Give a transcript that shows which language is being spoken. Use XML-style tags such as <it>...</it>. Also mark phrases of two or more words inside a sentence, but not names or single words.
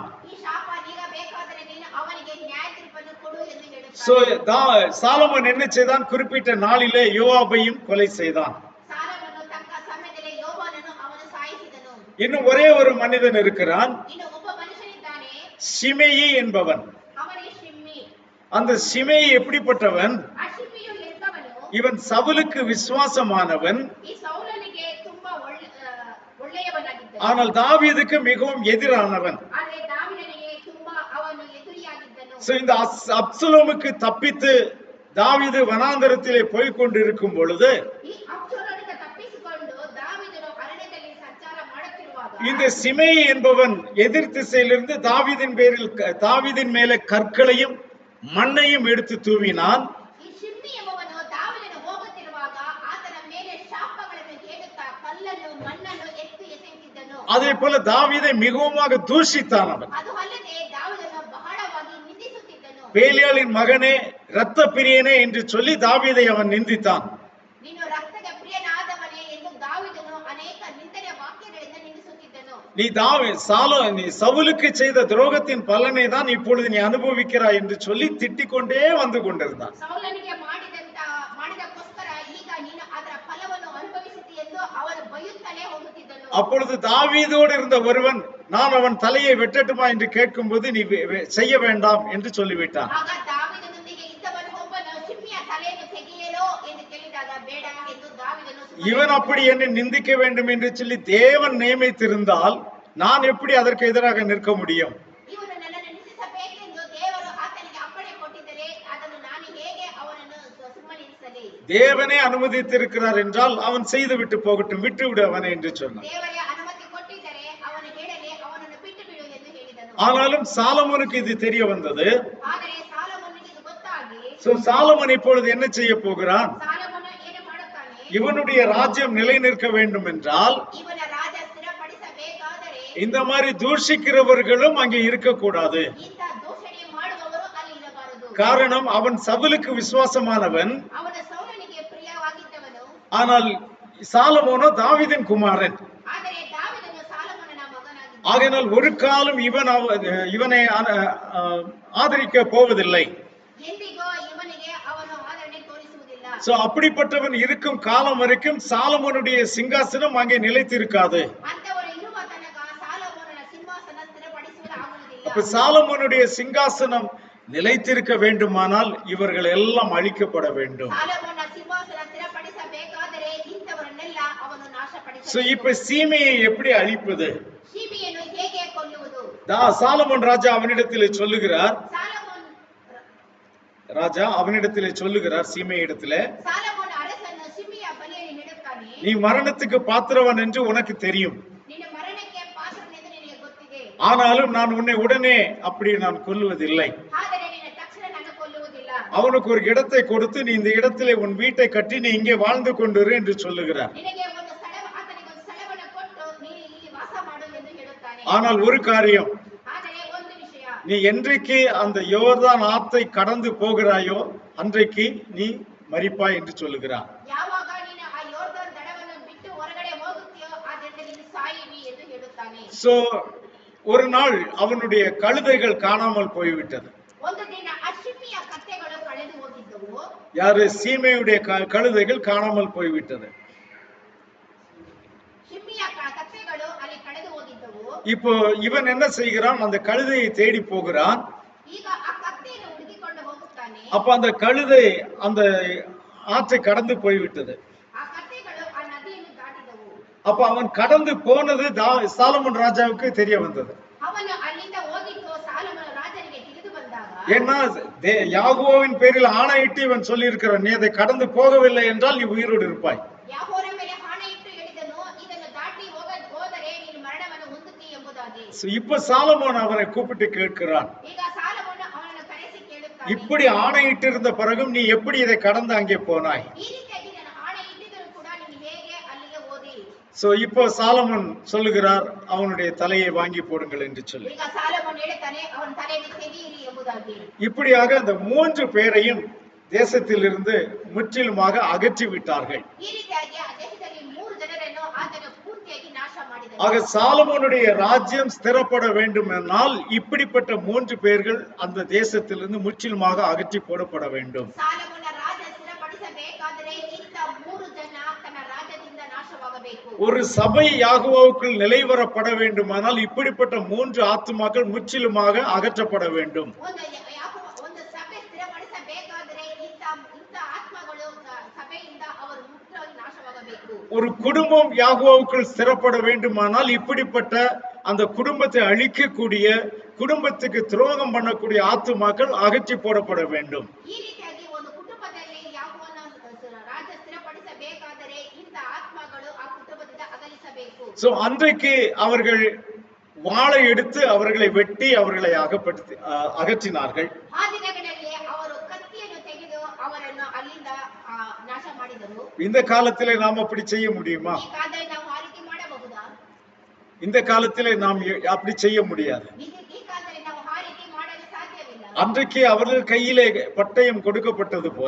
<kn>ಈ ಶಾಪ ನೀಗಬೇಕಾದರೆ ನೀನು ಅವನಿಗೆ ನ್ಯಾಯ ತೀರ್ಪನ್ನು ಕೊಡು ಎಂದು சோ ಹೇಳುತ್ತಾನೆ.</kn> <ta>சாலமோன் என்ன செய்தான்? குறிப்பிட்ட நாளிலே யோவாபையும் கொலை செய்தான்.</ta> <kn>ಸಾಲವನ್ನು ತಕ್ಕ ಸಮಯದಲ್ಲಿ ಯೋಬನನ್ನು ಅವನು ಸಾಯಿಸಿದನು.</kn> <ta>இன்னும் ஒரே ஒரு மனிதன் இருக்கிறான்,</ta> <kn>ಇನ್ನು ಒಬ್ಬ ಮನುಷ್ಯನಿದ್ದಾನೆ,</kn> <ta>சிமேயி என்பவன்.</ta> <kn>ಅವನೇ ಶಿಮ್ಮಿ.</kn> <ta>அந்த சிமேயி எப்படிப்பட்டவன்?</ta> <kn>ಆ ಶಿಮ್ಮಿಯು ಎಂತವನು?</kn> <ta>இவன் சவுலுக்கு விசுவாசமானவன்,</ta> <kn>ಈ ಸೌಲನಿಗೆ ತುಂಬಾ ಒಳ್ಳೆಯವನಾಗಿದ್ದನು.</kn> <ta>ஆனால் தாவீதுக்கு மிகவும் எதிரானவன்.</ta> <kn>ಆದರೆ ದಾವೀದನಿಗೆ ತುಂಬಾ ಅವನು ಎದುರಿಯಾಗಿದ್ದನು.</kn> <ta>சோ இந்த அப்சலோமுக்கு தப்பித்து தாவீது வனாந்தரத்திலே போய் கொண்டிருக்கும் பொழுது</ta> <kn>ಈ ಅಬ್ಸಲೋಮನಿಂದ ತಪ್ಪಿಸಿಕೊಂಡು ದಾವೀದನು ಅರಣ್ಯದಲ್ಲಿ ಸಂಚಾರ ಮಾಡುತ್ತಿರುವಾಗ</kn> <ta>இந்த சிமேயி என்பவன் எதிர் திசையிலிருந்து தாவீதின் மேலே கற்களையும் மண்ணையும் எடுத்து தூவினான்.</ta> <kn>ಈ ಶಿಮ್ಮಿ ಎಂಬವನು ದಾವೀದನು ಹೋಗುತ್ತಿರುವಾಗ ಆತನ ಮೇಲೆ ಶಾಪಗಳನ್ನು ಹೇಳುತ್ತಾ ಕಲ್ಲನ್ನು ಮಣ್ಣನ್ನು ಎಸೆಯುತ್ತಿದ್ದನು.</kn> <ta>அதே போல தாவீதை மிகவும் தூஷித்தான் அவன்.</ta> <kn>ಅದು ಅಲ್ಲದೆ ದಾವೀದನು ಬಹಳವಾಗಿ ನಿಂದಿಸುತ್ತಿದ್ದನು.</kn> <ta>பேலியாளின் மகனே, இரத்த பிரியனே என்று சொல்லி தாவீதை அவன் நிந்தித்தான்.</ta> <kn>ನೀನು ರಕ್ತದ ಪ್ರಿಯನಾದವನೇ ಎಂದು ದಾವೀದನು ಅನೇಕ ನಿಂದನೆಯ ವಾಕ್ಯಗಳಿಂದ ನಿಂದಿಸುತ್ತಿದ್ದನು.</kn> <ta>நீ சவுலுக்கு செய்த துரோகத்தின் பலனை தான் இப்பொழுது நீ அனுபவிக்கிறாய் என்று சொல்லி திட்டிக் கொண்டே வந்து கொண்டிருந்தான்.</ta> <kn>ಸೌಲನಿಗೆ ಮಾಡಿದಕ್ಕೋಸ್ಕರ ಈಗ ನೀನು ಅದರ ಫಲವನ್ನು ಅನುಭವಿಸುತ್ತಿ ಎಂದು ಅವನು ಬೈಯುತ್ತಲೇ ಹೋಗುತ್ತಿದ್ದನು.</kn> <ta>அப்பொழுது தாவீதோடு இருந்த ஒருவன், நான் அவன் தலையை வெட்டட்டுமா என்று கேட்கும்போது நீ செய்ய வேண்டாம் என்று சொல்லிவிட்டான்.</ta> <kn>ಆಗ ದಾವೀದನೊಂದಿಗೆ ಇದ್ದವನು ಒಬ್ಬನು ಶಿಮ್ಮಿಯ ತಲೆಯನ್ನು ತೆಗೆಯಲೋ ಎಂದು ಕೇಳಿದಾಗ ಬೇಡ ಎಂದು ದಾವೀದನು</kn> <ta>இவன் அப்படி என்னை நிந்திக்க வேண்டும் என்று சொல்லி தேவன் நியமித்திருந்தால் நான் எப்படி அதற்கு எதிராக நிற்க முடியும்?</ta> <kn>ಇವನು ನನ್ನನ್ನು ನಿಂದಿಸಬೇಕೆಂದು ದೇವರು ಆತನಿಗೆ ಅಪ್ಪಣೆ ಕೊಟ್ಟಿದ್ದರೆ ಅದನ್ನು ನಾನು ಹೇಗೆ ಅವನನ್ನು ಸುಮ್ಮನಿರಿಸಲಿ?</kn> <ta>தேவனே அனுமதித்திருக்கிறார் என்றால் அவன் செய்து விட்டு போகட்டும், விட்டு விடு அவனை என்று சொன்னான்.</ta> <kn>ದೇವರೇ ಅನುಮತಿ ಕೊಟ್ಟಿದ್ದರೆ ಅವನು ಹೇಳಲಿ, ಅವನನ್ನು ಬಿಟ್ಟು ಬಿಡು ಎಂದು ಹೇಳಿದನು.</kn> <ta>ஆனாலும் சாலமோனுக்கு இது தெரிய வந்தது.</ta> <kn>ಆದರೆ ಸಾಲಮೋನನಿಗೆ ಇದು ಗೊತ್ತಾಗಿ,</kn> <ta>சாலமோன் இப்பொழுது என்ன செய்ய போகிறான்?</ta> <kn>ಸಾಲಮೋನ ಏನು ಮಾಡುತ್ತಾನೆ?</kn> <ta>இவனுடைய ராஜ்யம் நிலை நிற்க வேண்டும் என்றால்</ta> <kn>ಇವನ ರಾಜ ಸ್ಥಿರಪಡಿಸಬೇಕಾದರೆ</kn> <ta>இந்த மாதிரி தூஷிக்கிறவர்களும் அங்கே இருக்கக்கூடாது.</ta> <kn>ಇಂಥ ದೂಷಣೆ ಮಾಡುವವರು ಅಲ್ಲಿ ಇರಬಾರದು.</kn> <ta>காரணம், அவன் சவுலுக்கு விசுவாசமானவன்,</ta> <kn>ಅವನ ಸೌಲನಿಗೆ ಪ್ರಿಯವಾಗಿದ್ದವನು.</kn> <ta>ஆனால் சாலமோனோ தாவீதின் குமாரன்.</ta> <kn>ಆದರೆ ದಾವೀದನು ಸಾಲಮೋನನ ಮಗನಾಗಿದ್ದನು.</kn> <ta>ஆகையினால் ஒரு காலம் இவனை ஆதரிக்க போவதில்லை.</ta> <kn>ಎಂದಿಗೂ ಇವನಿಗೆ ಅವನು ಆದರಣೆ ತೋರಿಸುವುದಿಲ್ಲ.</kn> <ta>சோ அப்படிப்பட்டவன் இருக்கும் காலம் வரைக்கும் சாலமோனுடைய சிங்காசனம் அங்கே நிலைத்திருக்காது.</ta> <kn>ಅಂತವರು ಇರುವ ತನಕ ಸಾಲಮೋನನ ಸಿಂಹಾಸನ ಸ್ಥಿರಪಡಿಸುವುದಾಗುವುದಿಲ್ಲ.</kn> <ta>அப்ப சாலமோனுடைய சிங்காசனம் நிலைத்திருக்க வேண்டுமானால் இவர்கள் எல்லாம் அழிக்கப்பட வேண்டும்.</ta> <kn>ಸಾಲಮೋನನ ಸಿಂಹಾಸನ ಸ್ಥಿರಪಡಿಸಬೇಕಾದರೆ ಇಂಥವರನ್ನೆಲ್ಲ ಅವನು சோ ನಾಶಪಡಿಸಬೇಕು.</kn> <ta>இப்ப சீமையை எப்படி அழிப்பது?</ta> <kn>ಶಿಬಿಯನ್ನು ಹೇಗೆ ಕೊಲ್ಲುವುದು?</kn> <ta>சாலமோன் ராஜா அவனிடத்திலே சொல்லுகிறார்,</ta> <kn>ಸಾಲಮೋನ್</kn> <ta>சீமையிடத்திலே,</ta> <kn>ಸಾಲಮೋನ ಅರಸನು ಶಿಬಿಯ ಬಲಿಯನ್ನು ನೀಡುತ್ತಾನೆ.</kn> <ta>நீ மரணத்துக்கு பாத்திரவன் என்று உனக்கு தெரியும்,</ta> <kn>ನಿನ್ನ ಮರಣಕ್ಕೆ ಪಾತ್ರನೆಂದು ನಿನಗೆ ಗೊತ್ತಿದೆ.</kn> <ta>ஆனாலும் நான் உன்னை உடனே அப்படி நான் கொல்லுவதில்லை.</ta> <kn>ಆದರೆ ನಿನ್ನ ತಕ್ಷಣ ನಾನು ಕೊಲ್ಲುವುದಿಲ್ಲ.</kn> <ta>அவனுக்கு ஒரு இடத்தை கொடுத்து நீ இந்த இடத்திலே உன் வீட்டை கட்டி நீ இங்கே வாழ்ந்து கொண்டிரு என்று சொல்லுகிறார்.</ta> <kn>ನಿನಗೆ ಒಂದು ಸ್ಥಳ, ಆತನಿಗೆ ಒಂದು ಸ್ಥಳವನ್ನು ಕೊಟ್ಟು ನೀನು ಇಲ್ಲಿ ವಾಸ ಮಾಡು ಎಂದು ಹೇಳುತ್ತಾನೆ.</kn> <ta>ஆனால் ஒரு காரியம்,</ta> <kn>ಆದರೆ ಒಂದು ವಿಷಯ,</kn> <ta>நீ என்றைக்கு அந்த யோர்தான் ஆத்தை கடந்து போகிறாயோ அன்றைக்கு நீ மரிப்பாய் என்று சொல்லுகிறார்.</ta> <kn>ಯಾವಾಗ ನೀನು ಆ ಯೋರ್ದಾನ್ ದಡವನ್ನು ಬಿಟ್ಟು ಹೊರಗಡೆ ಹೋಗುತ್ತೀಯೋ ಆದ್ದರಿಂದ ನೀನು ಸಾಯುವಿ ಎಂದು ಹೇಳುತ್ತಾನೆ.</kn> <ta>சோ ஒரு நாள் அவனுடைய கழுதைகள் காணாமல் போய்விட்டது.</ta> <kn>ಒಂದು ದಿನ ಆ ಶಿಬಿಯ ಕತ್ತೆಗಳು ಕಳೆದು ಹೋಗಿದ್ದವು.</kn> <ta>யாரு? சீமையுடைய கழுதைகள் காணாமல் போய்விட்டது.</ta> <kn>ಶಿಬಿಯ ಕತ್ತೆಗಳು ಅಲ್ಲಿ ಕಳೆದು ಹೋಗಿದ್ದವು.</kn> <ta>இப்போ இவன் என்ன செய்கிறான்? அந்த கழுதையை தேடி போகிறான்.</ta> <kn>ಈಗ ಆ ಕತ್ತೆಯನ್ನು ಹುಡುಕಿಕೊಂಡು ಹೋಗುತ್ತಾನೆ.</kn> <ta>அப்ப அந்த கழுதை அந்த ஆற்றை கடந்து போய்விட்டது.</ta> <kn>ಆ ಕತ್ತೆಗಳು ಆ ನದಿಯನ್ನು ದಾಟಿದವು.</kn> <ta>அப்ப அவன் கடந்து போனது சாலமோன் ராஜாவுக்கு தெரிய வந்தது.</ta> <kn>ಅವನು ಅಲ್ಲಿಂದ ಹೋಗಿದ್ದು ಸಾಲಮೋನ ರಾಜನಿಗೆ ತಿಳಿದು ಬಂದಾಗ,</kn> <ta>ஏன்னா யாகோவின் பேரில் ஆணையிட்டு இவன் சொல்லி இருக்கிறான், நீ அதை கடந்து போகவில்லை என்றால் நீ உயிரோடு இருப்பாய்.</ta> <kn>ಯಾಹೋವನ ಮೇಲೆ ಆಣೆ ಇಟ್ಟು ಹೇಳಿದನು, ಇದನ್ನು ದಾಟಿ ಹೋದರೆ ನೀನು ಮರಣವನ್ನು ಹೊಂದುತ್ತೀ ಎಂಬುದಾಗಿ.</kn> <ta>இப்ப சாலமோன் அவனை கூப்பிட்டு கேட்கிறான்,</ta> <kn>ಈಗ ಸಾಲಮೋನ ಅವನನ್ನು ಕರೆಸಿ ಕೇಳುತ್ತಾನೆ,</kn> <ta>இப்படி ஆணையிட்டு இருந்த பிறகும் நீ எப்படி இதை கடந்து அங்கே போனாய்?</ta> <kn>ಈ ರೀತಿಯಾಗಿ ನಾನು ಆಣೆ ಇಟ್ಟಿದ್ದರೂ ಕೂಡ ನೀನು ಹೇಗೆ ಅಲ್ಲಿಗೆ ಹೋದಿ?</kn> <ta>சோ இப்போ சாலமோன் சொல்லுகிறார், அவனுடைய தலையை வாங்கி போடுங்கள் என்று சொல்லி.</ta> <kn>ಈಗ ಸಾಲಮೋನ ಹೇಳುತ್ತಾನೆ, ಅವನ ತಲೆಯನ್ನು ತೆಗೆಯಿರಿ ಎಂಬುದಾಗಿ.</kn> <ta>இப்படியாக அந்த 3 பேரையும் தேசத்திலிருந்து முற்றிலுமாக அகற்றி விட்டார்கள்.</ta> <kn>ಈ ರೀತಿಯಾಗಿ ಆ ದೇಶದಲ್ಲಿ 3 ಜನರನ್ನು ಆತನು ಪೂರ್ತಿಯಾಗಿ ನಾಶ ಮಾಡಿದನು.</kn> <ta>ஆக சாலமோனுடைய ராஜ்யம் ஸ்திரப்பட வேண்டுமென்றால் இப்படிப்பட்ட 3 பேர்கள் அந்த தேசத்திலிருந்து முற்றிலுமாக அகற்றி போடப்பட வேண்டும்.</ta> <kn>ಸಾಲಮೋನ ರಾಜ ಸ್ಥಿರಪಡಿಸಬೇಕಾದರೆ ಇಂಥ 3 ಜನ ತನ್ನ ರಾಜ್ಯದಿಂದ ನಾಶವಾಗಬೇಕು.</kn> <ta>ஒரு சபை யாகோவுக்குள் நிலைவரப்பட வேண்டுமானால் இப்படிப்பட்ட 3 ஆத்துமாக்கள் முற்றிலுமாக அகற்றப்பட வேண்டும்.</ta> <kn>ಒಂದು ಸಭೆ ಸ್ಥಿರಪಡಿಸಬೇಕಾದರೆ ಇಂಥ ಆತ್ಮಗಳು ಸಭೆಯಿಂದ ಅವರು ಮುಕ್ತವಾಗಿ ನಾಶವಾಗಬೇಕು.</kn> <ta>ஒரு குடும்பம் யாகோவுக்குள் ஸ்திரப்பட வேண்டுமானால் இப்படிப்பட்ட அந்த குடும்பத்தை அழிக்கக்கூடிய, குடும்பத்துக்கு துரோகம் பண்ணக்கூடிய ஆத்துமாக்கள் அகற்றி போடப்பட வேண்டும்.</ta> <kn>ಈ ರೀತಿಯಾಗಿ ಒಂದು ಕುಟುಂಬದಲ್ಲಿ ಯಾವನ ರಾಜ್ಯ ಸ್ಥಿರಪಡಿಸಬೇಕಾದರೆ ಇಂಥ ಆತ್ಮಗಳು ಆ ಕುಟುಂಬದಿಂದ ಅಗಲಿಸಬೇಕು.</kn> <ta>சோ அன்றைக்கு அவர்கள் வாளை எடுத்து அவர்களை வெட்டி அவர்களை அகற்றினார்கள்.</ta> <kn>ಆ ದಿನಗಳಲ್ಲಿ ಅವರು ಕತ್ತಿಯನ್ನು ತೆಗೆದು ಅವರನ್ನು ಅಲ್ಲಿಂದ ನಾಶ ಮಾಡಿದರು.</kn> <ta>இந்த காலத்திலே நாம் அப்படி செய்ய முடியுமா?</ta> <kn>ಈ ಕಾಲದಲ್ಲಿ ನಾವು ಆ ರೀತಿ ಮಾಡಬಹುದಾ?</kn> <ta>இந்த காலத்திலே நாம் அப்படி செய்ய முடியாது.</ta> <kn>ಈ ಕಾಲದಲ್ಲಿ ನಾವು ಆ ರೀತಿ ಮಾಡಲು ಸಾಧ್ಯವಿಲ್ಲ.</kn> <ta>அன்றைக்கு அவர்கள் கையிலே பட்டயம் கொடுக்கப்பட்டது போல</ta>